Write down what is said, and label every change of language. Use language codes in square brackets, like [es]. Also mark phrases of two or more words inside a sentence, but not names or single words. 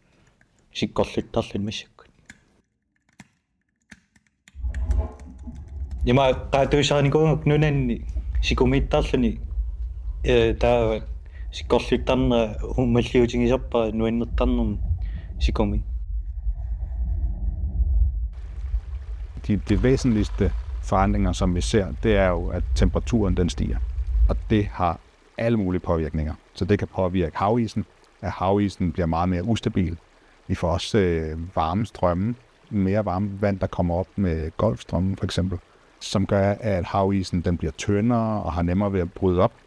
[kl] сиккорлуттарлун массаккут Ima qaatuisarnikuunguk nunanni sikumiittarluni taa sikkorluttarnera ummalliutingisarpara nuannertarnum sikumi. [da] De væsentligste forandringer, som vi ser, det er jo, at temperaturen den stiger. Og det har alle mulige påvirkninger. Så det kan påvirke havisen, at havisen bliver meget mere ustabil. Vi får også varme strømme, mere varme vand, der kommer op med golfstrømmen for eksempel, som gør, at havisen den bliver tyndere og har nemmere ved at bryde op.